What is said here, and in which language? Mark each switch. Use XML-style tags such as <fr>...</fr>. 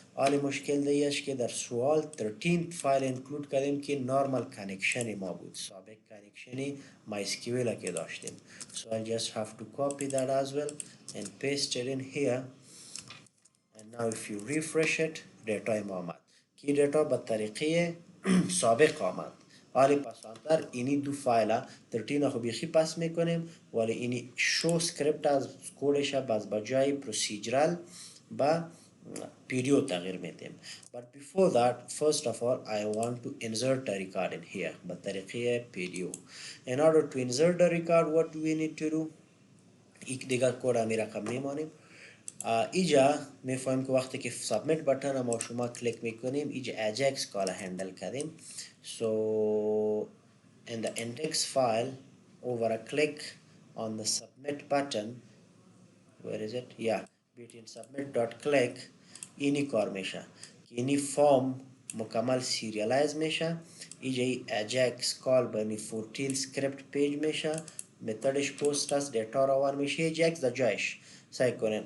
<fa>حالی مشکل دیش که در سوال 13 فایل انکلود کردیم که نورمال کانکشن ما بود، سابق کانکشن MySQL که داشتیم.</fa> <en>So I'll just have to copy that as well and paste it in here. And now if you refresh it,</en> <fa>data ما آمد کی دیتا به طریقه سابق آمد. حالی پس آنتر اینی دو فایل 13 خو بیخی پس میکنیم، ولی اینی شو سکریپت از کودش باز بجای پروسیجرال با PDO تغییر میدیم.</fa> <en>But before that, first of all, I want to insert a record in here</en> <fa>به طریقه PDO.</fa> <en>In order to insert the record, what do we need to do?</en> <fa>یک دیگر کود امی رقم میمانیم. ایجا میفهمیم که وقتی که سابمیت بٹن ما شما کلیک میکنیم ایجا اجاکس کالا هندل کردیم.</fa> <en>So in the index file, over a click on the submit button, where is it? Yeah, between</en> <fa>submit dot click اینی کار میشه که اینی فارم مکمل سیریالایز میشه. ایجا اجاکس کال بنی 14 سکریپت پیج میشه، متدش پوست است، دیتا روان میشه، اجاکس در جایش سعی کنین.</fa>